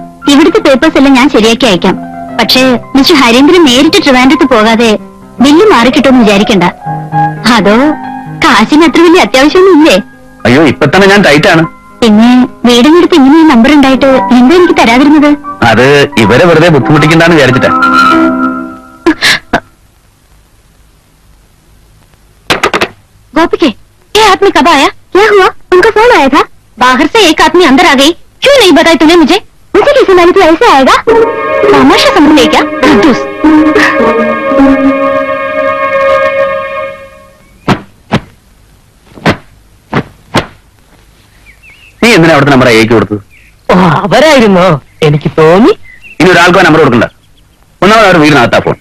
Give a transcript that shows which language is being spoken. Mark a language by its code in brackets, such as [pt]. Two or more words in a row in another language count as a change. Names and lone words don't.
[ml] ഇവിടുത്തെ പേപ്പേഴ്സ് എല്ലാം ഞാൻ ശരിയാക്കി അയക്കാം. പക്ഷേ മിസ്റ്റർ ഹരീന്ദ്രൻ നേരിട്ട് ട്രിവാൻഡ്രത്ത് പോകാതെ ബില്ല് മാറിക്കിട്ടുമെന്ന് വിചാരിക്കണ്ട. അതോ കാശിന് അത്ര വലിയ അത്യാവശ്യമൊന്നും ഇല്ലേ? അയ്യോ, ഇപ്പൊ തന്നെ ഞാൻ ടൈറ്റാണ്. പിന്നെ വീടിനടുത്ത് ഇങ്ങനെ ഒരു നമ്പർ ഉണ്ടായിട്ട് എന്താ എനിക്ക് തരാതിരുന്നത്? അത് ഇവരെ വെറുതെ ബുദ്ധിമുട്ടിക്കണ്ടെന്ന് വിചാരിച്ചിട്ടാ. [hi] गोपी ये आदमी कब आया? क्या हुआ? उनका फोन आया था. बाहर से एक आदमी अंदर आ गई. क्यों नहीं बताया तूने मुझे? मुझे कैसे मालूम तू ऐसे आएगा? तमाशा समझ ले क्या? कंजूस. [ml] നീ എന്തിനാ അവിടുത്തെ നമ്പർ അയക്കി കൊടുത്തത്? ഓ, അവരായിരുന്നോ? എനിക്ക് തോന്നി. ഇനി ഒരാൾക്കോ നമ്പർ കൊടുക്കണ്ട. ഒന്നാമത് അവർ വീടിനകത്താ ഫോൺ.